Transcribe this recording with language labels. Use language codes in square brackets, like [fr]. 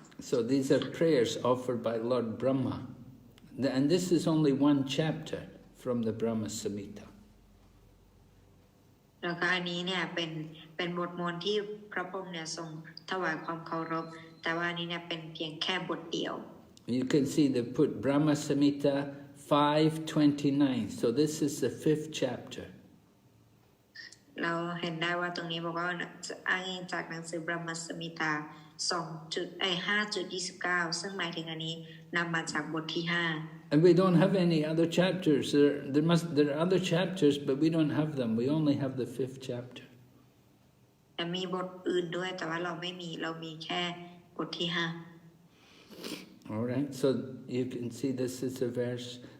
[en] So these are prayers offered by Lord Brahma. And this is only one chapter from the Brahma Samhita. [th] แล้วก็อันนี้เนี่ยเป็นบทมนต์ที่พระพรหมเนี่ยทรงถวายความเคารพแต่ว่านี้เนี่ยเป็นเพียงแค่บทเดียว [en] You can see they put Brahma Samhita 529. So this is the 5th chapter. [th] เราเห็นได้ว่าตรงนี้บอกว่าอ้างอิงจากหนังสือบรมสัมมิตา 5.29 ซึ่งหมายถึงอันนี้นำมาจากบทที่ 5 [en] And we don't have any other chapters. There are other chapters, but we don't have them. We only have the 5th chapter. [th] แต่มีบทอื่นด้วยแต่ว่าเราไม่มีเรามีแค่บทที่ [en] All right, so you can see this is a verse.